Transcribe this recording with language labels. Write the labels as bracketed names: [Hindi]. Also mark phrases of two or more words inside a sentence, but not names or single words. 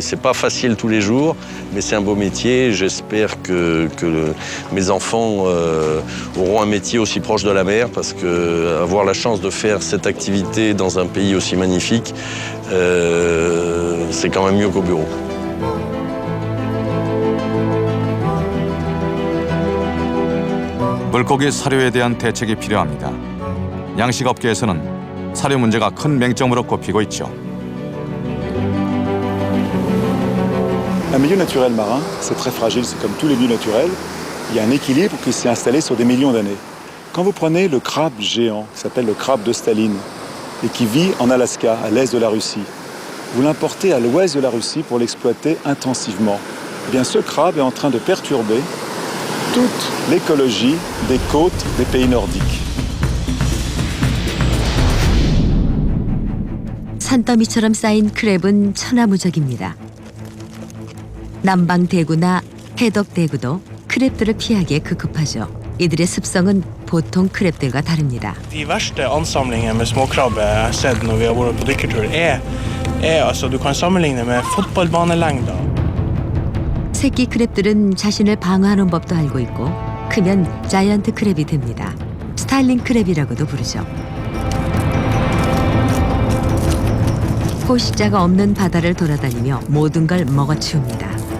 [French] C'est pas facile tous les jours, mais c'est un beau métier. J'espère que mes enfants auront un métier aussi proche de la mer, parce que avoir la chance de faire cette activité dans un pays aussi magnifique, c'est quand même mieux qu'au bureau. [Korean] 물고기 사료에 대한 대책이 필요합니다. 양식업계에서는 사료 문제가 큰 맹점으로 꼽히고 있죠. [French] Un milieu naturel marin, c'est très fragile, c'est comme tous les milieux naturels. Il y a un équilibre qui s'est installé sur des millions d'années. Quand vous prenez le crabe géant, qui s'appelle le crabe de Staline, et qui vit en Alaska, à l'est de la Russie, vous l'importez à l'ouest de la Russie pour l'exploiter intensivement. Eh bien, ce crabe est en train de perturber toute l'écologie des côtes des pays nordiques. [Korean] 산더미처럼 쌓인 크랩은 천하무적입니다. 남방 대구나 해덕 대구도 크랩들을 피하기에 급급하죠. 이들의 습성은 보통 크랩들과 다릅니다. [Norwegian] De verste ansamlingene med småkrabbe jeg har sett når vi har vært på dykkertur, altså du kan sammenligne med fotballbanelengder. [Korean] 새끼 크랩들은 자신을 방어하는 법도 알고 있고 크면 자이언트 크랩이 됩니다. 스타일링 크랩이라고도 부르죠. 포식자가 없는 바다를 돌아다니며 모든 걸 먹어치웁니다.